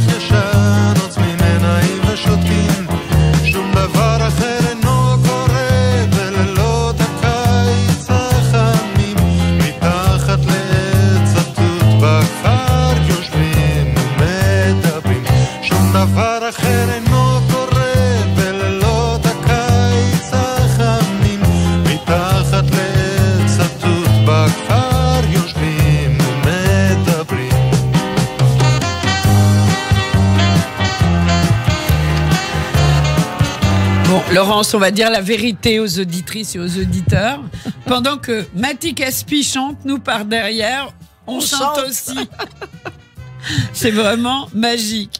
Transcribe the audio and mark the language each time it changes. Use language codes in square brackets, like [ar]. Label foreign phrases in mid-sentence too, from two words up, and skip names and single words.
[he] ישן עוצמים עיניים ושותקים שום דבר אחר אינו קורה בלילות הקיץ החמים מתחת לעץ התות בכפר יושבים ומדברים שום דבר אחר אינו קורה בלילות הקיץ החמים מתחת לעץ התות בכפר יושבים ומדברים [fr] Bon, Laurence, on va dire la vérité aux auditrices et aux auditeurs. Pendant que Mati Caspi chante, nous par derrière, on chante aussi. C'est vraiment magique.